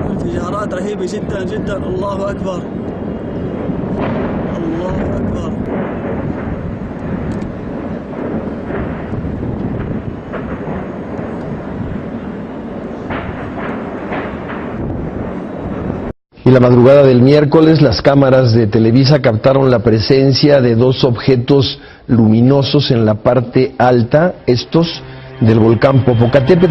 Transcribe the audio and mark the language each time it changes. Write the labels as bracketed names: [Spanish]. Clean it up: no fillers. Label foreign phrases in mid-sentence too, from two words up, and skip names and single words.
[Arabic] انفجارات رهيبة جدا جدا. الله أكبر الله أكبر. [Spanish] Y la madrugada del miércoles, las cámaras de Televisa captaron la presencia de 2 objetos luminosos en la parte alta, estos del volcán Popocatépetl.